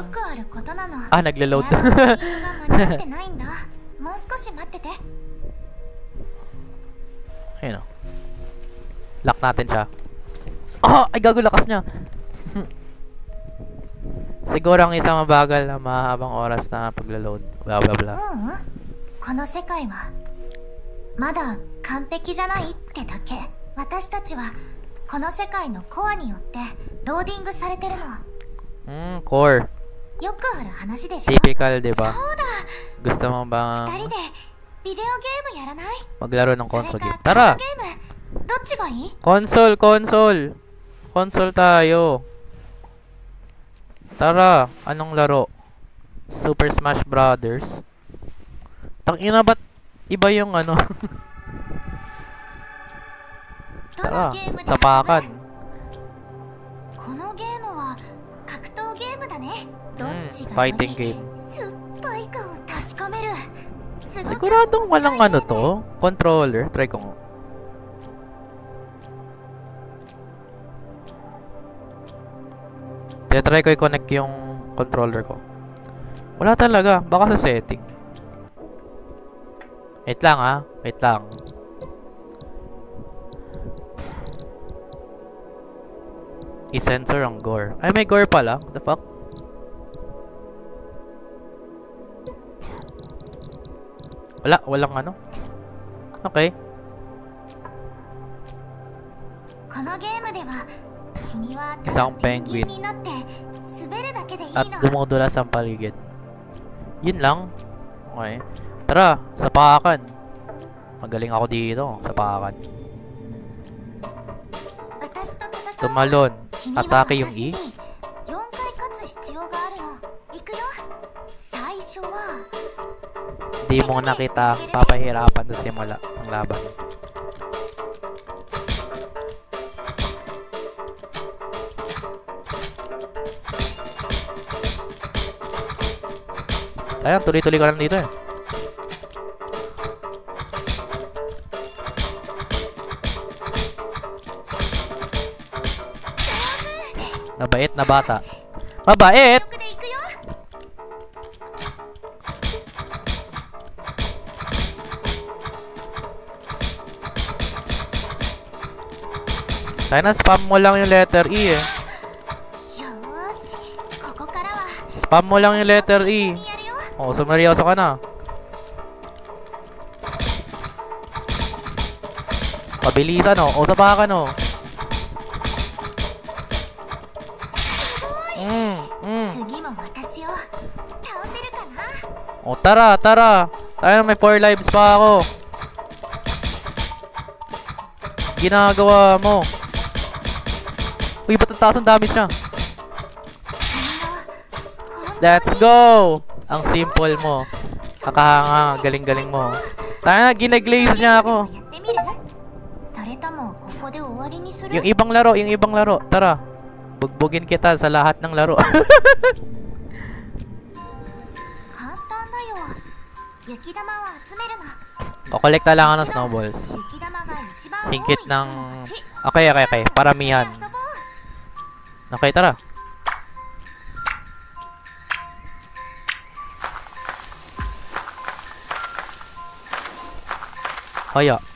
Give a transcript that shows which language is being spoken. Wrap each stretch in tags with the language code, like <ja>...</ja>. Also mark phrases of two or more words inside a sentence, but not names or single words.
<tl>naglo-load. Ayun o. Lock natin siya. Ay, gago, lakas niya. Siguro ang isang mabagal na mahabang oras na paglo-load.</tl> <en>Blah blah blah.</en> <ja>この世界はまだ完璧じゃないってだけ。私たちはこの世界のコアによってローディングされてるの。 core. よくある話でしょ。</ja> <tl>Typical, diba?</tl> <ja>そうだ。</ja> <tl>Gusto mo bang</tl> <ja>2 人でビデオゲームやらない？</ja> <tl>maglaro ng console</tl> <ja>それ</ja> <tl>game?</tl> <ja>かカー</ja> <tl>Tara!</tl> <ja>ドゲーム。どっちがいい？</ja> <tl>Console! Console tayo. Tara, anong laro? Super Smash Brothers. Tangina, ba't iba yung ano? Tara, sapakan.</tl> <ja>このゲームは格闘ゲームだね。どっちが</ja> <en>fighting game.</en> <ja>酸っぱいかを確かめる。</ja> <tl>Siguradong walang ano to? Controller? Try ko nga. Try ko i-connect yung controller ko. Wala talaga. Baka sa setting. Wait lang ha. Wait lang. I-sensor ang gore. Ay, may gore pala.</tl> <en>What the fuck?</en> <tl>Walang ano. Okay.</tl> <ja>このゲームでは君はた</ja> <tl>Isang</tl> <ja>だペンギン</ja> <tl>penguin</tl> <ja>になって滑るだけでいい</ja> <tl>at</tl> <ja>の。</ja> <tl>dumudulas ang paligid. Yun lang. Okay. Tara, sapakan. Magaling ako dito, sapakan.</tl> <ja>私と戦う。</ja> <tl>Tumalon.</tl> <ja>君は</ja> <tl>Atake yung</tl> <ja>私</ja> <tl>E.</tl> <ja>に4回勝つ必要があるの。行くよ。最初は</ja> <tl>Di mo nakita, papahirapan sa simula ang laban. Ayan, tuloy-tuloy ka lang dito eh. Mabait na bata. Mabait!</tl> <ja>力で行くよ。</ja> <tl>Kaya na, spam mo lang yung letter E eh.</tl> <ja>よーし、ここからは</ja> <tl>Spam mo lang yung letter</tl> <ja>真</ja> <tl>E.</tl> <ja>剣にやるよ。</ja> <tl>Oh, sumeryoso ka na. Pabilisan oh. O, sapakan oh.</tl> <ja>次も私を倒せるかな。</ja> <tl>O, tara, tara. Tayo may 4 lives pa ako. Ginagawa mo. Uy, ba't ang taas ang damage niya?</tl> <ja>君は本当に</ja> <en>Let's go!</en> <tl>Ang simple mo. Kakahanga, galing-galing mo. Tayo na, ginaglaze niya ako.</tl> <ja>やってみる？それともここで終わりにする？</ja> <tl>Yung ibang laro, yung ibang laro. Tara. Bugbugin kita sa lahat ng laro.</tl> <ja>簡単だよ。雪玉を集めるの。</ja> <tl>Kukolekta lang ako ng snowballs.</tl> <ja>雪玉が一番多い</ja> <tl>Higit</tl> <ja>人</ja> <tl>ng...</tl> <ja>の勝ち。</ja> <tl>Okay. Paramihan.</tl> <ja>遊ぼう。</ja> <tl>Okay, tara. Kaya.</tl>